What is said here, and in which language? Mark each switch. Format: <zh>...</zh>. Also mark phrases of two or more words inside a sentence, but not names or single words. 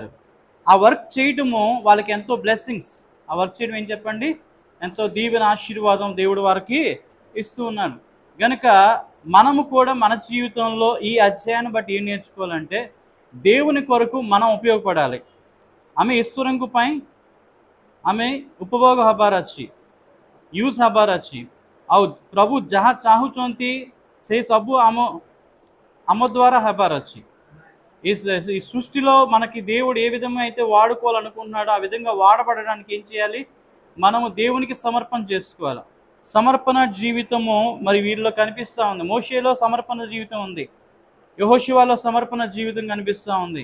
<te>ఆ వర్క్ చేయటము వాళ్ళకి ఎంతో బ్లెస్సింగ్స్. ఆ వర్క్ చేయడం ఏం చెప్పండి, ఎంతో దీవెన ఆశీర్వాదం దేవుడు వారికి ఇస్తూ ఉన్నాడు. గనుక మనము కూడా మన జీవితంలో ఈ అధ్యాయాన్ని బట్టి ఏం నేర్చుకోవాలంటే దేవుని కొరకు మనం ఉపయోగపడాలి.</te> <or>ఆమె ଈଶ୍ୱରଙ୍କ ପାଇଁ ଆମେ ଉପଭୋଗ ହେବାର ଅଛି, ୟୁଜ୍ ହେବାର ଅଛି। ଆଉ ପ୍ରଭୁ ଯାହା ଚାହୁଁଛନ୍ତି ସେ ସବୁ ଆମ ద్వారా ହେବାର ଅଛି।</or> <te>ఈ సృష్టిలో మనకి దేవుడు ఏ విధంగా అయితే వాడుకోవాలనుకుంటున్నాడో ఆ విధంగా వాడబడడానికి ఏం చేయాలి, మనము దేవునికి సమర్పణ చేసుకోవాలి। సమర్పణ జీవితము మరి వీరిలో కనిపిస్తూ ఉంది। మోషేలో సమర్పణ జీవితం ఉంది, యెహోషువలో సమర్పణ జీవితం కనిపిస్తూ ఉంది।</te>